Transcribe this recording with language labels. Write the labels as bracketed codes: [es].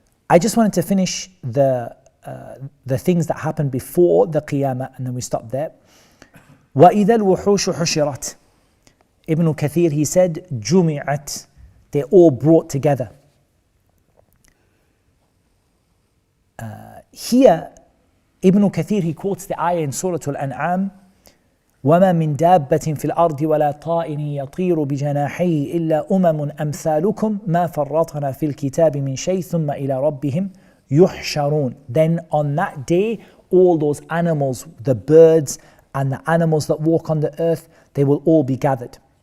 [en] I just wanted to finish the things that happened before the Qiyamah, and then we stop there. [ar] وَإِذَا الْوُحُوشُ حُشِرَتْ. [en] Ibn Kathir, he said, [ar] جُمِعَتْ. [en] They're all brought together. Here, Ibn Kathir, he quotes the ayah in Surah Al-An'am, [ar] وَمَا مِن دَابَّةٍ فِي الْأَرْضِ وَلَا طَائِرٍ يَطِيرُ بِجَنَاحَيْهِ إِلَّا أُمَمٌ أَمْثَالُكُمْ مَا فَرَّطْنَا فِي الْكِتَابِ مِنْ شَيْءٍ ثُمَّ إِلَى رَبِّهِمْ يُحْشَرُونَ. [en] Then on that day, all those animals, the birds and the animals that walk on the earth, they will all be gathered.